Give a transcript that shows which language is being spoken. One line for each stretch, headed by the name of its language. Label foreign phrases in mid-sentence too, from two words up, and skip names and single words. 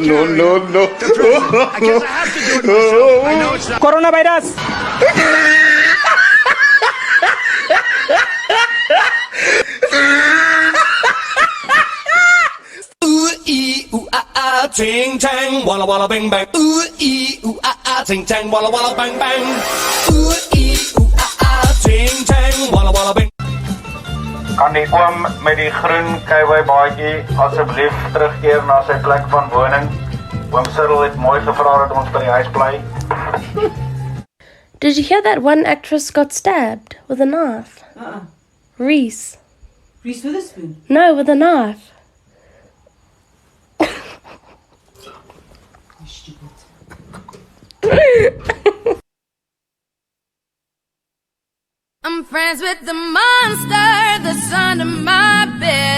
English: I guess I have to do it myself. I know it's not Coronavirus. Ooh ee ooh ah ting tang walla walla bang bang. Ooh ee ooh ah ting tang walla walla bang bang. Ooh ee ooh ah ting tang walla walla bang.
Afrikaans: Kan die oom met die groen keiwei baadjie asseblief terugkeer na sy plek van woning? Oom Cyril het mooi gevra dat ons by die huis bly.
English: Did you hear that one actress got stabbed with a knife? Reese. Reese Witherspoon? No, with a knife. I'm friends with the monster that's under my bed.